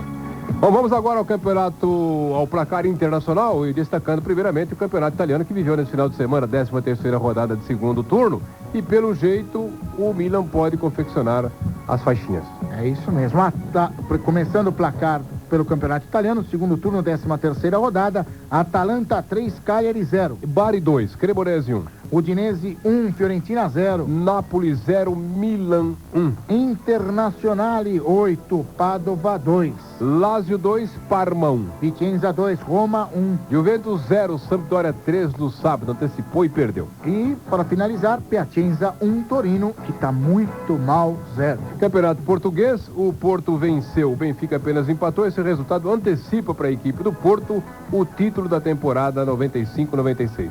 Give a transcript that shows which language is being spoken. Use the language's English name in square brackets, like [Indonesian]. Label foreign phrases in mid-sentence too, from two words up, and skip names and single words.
[Portuguese] Bom, vamos agora ao placar internacional e destacando primeiramente o campeonato italiano que viveu nesse final de semana, 13ª rodada de segundo turno. E pelo jeito o Milan pode confeccionar as faixinhas. É isso mesmo. Começando o placar pelo campeonato italiano, segundo turno, 13ª rodada, Atalanta 3, Cagliari 0. Bari 2, Cremonese 1. Udinese 1, Fiorentina 0. Nápoles 0, Milan 1. Internazionale 8, Padova 2. Lazio 2, Parma 1. Vicenza 2, Roma 1. Juventus 0, Sampdoria 3 no sábado, antecipou e perdeu. E, para finalizar, Piacenza 1, Torino, que está muito mal, 0. Campeonato português, o Porto venceu, o Benfica apenas empatou. Esse resultado antecipa para a equipe do Porto o título da temporada 95-96.